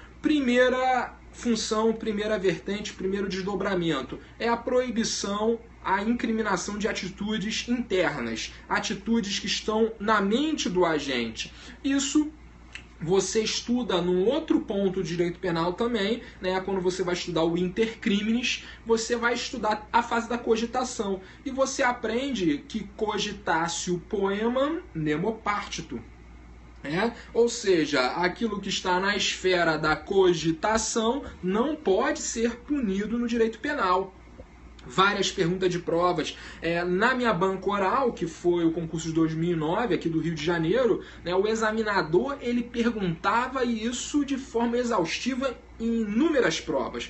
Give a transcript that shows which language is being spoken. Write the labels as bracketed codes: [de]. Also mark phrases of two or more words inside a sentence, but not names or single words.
[pt] Primeira função, primeira vertente, primeiro desdobramento, é a proibição, a incriminação de atitudes internas, atitudes que estão na mente do agente. Isso você estuda num outro ponto de direito penal também, né? Quando você vai estudar o [la] inter criminis, [pt] você vai estudar a fase da cogitação. E você aprende que [la] cogitatio poemam nemo partitum. [pt] Ou seja, aquilo que está na esfera da cogitação não pode ser punido no direito penal. Várias perguntas de provas. Na minha banca oral, que foi o concurso de 2009, aqui do Rio de Janeiro, né, o examinador ele perguntava isso de forma exaustiva em inúmeras provas.